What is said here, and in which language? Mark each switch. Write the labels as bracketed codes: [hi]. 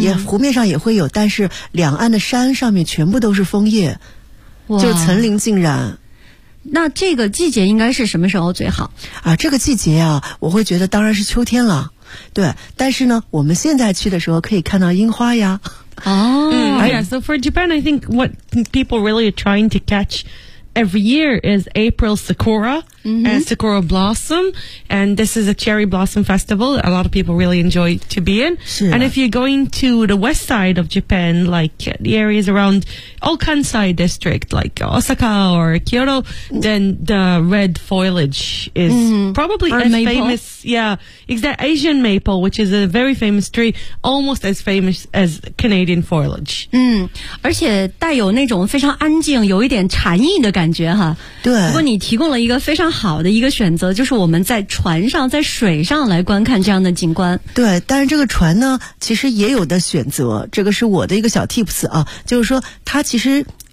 [zh] 也湖面上也会有，但是两岸的山上面全部都是枫叶，就层林尽染。那这个季节应该是什么时候最好啊？这个季节啊，我会觉得当然是秋天了。对，但是呢，我们现在去的时候可以看到樱花呀。 [en] Yeah, so for Japan, I think what people really are trying to catch every year is April Sakura、mm-hmm. and Sakura Blossom. And this is a cherry blossom festival that a lot of people really enjoy to be in.、 Yeah. And if you're going to the west side of Japan, like the areas around Okansai district, like Osaka or Kyoto, then the red foliage is、mm-hmm. probably、 or、 as、 maple. Famous. Yeah, it's that Asian maple, which is a very famous tree, almost as famous as Canadian foliage. [zh] 嗯，而且带有那种非常安静，有一点禅意的感觉哈。对。不过你提供了一个非常好的一个选择，就是我们在船上，在水上来观看这样的景观。对，但是这个船呢，其实也有的选择，这个是我的一个小 tips 啊，就是说它其实。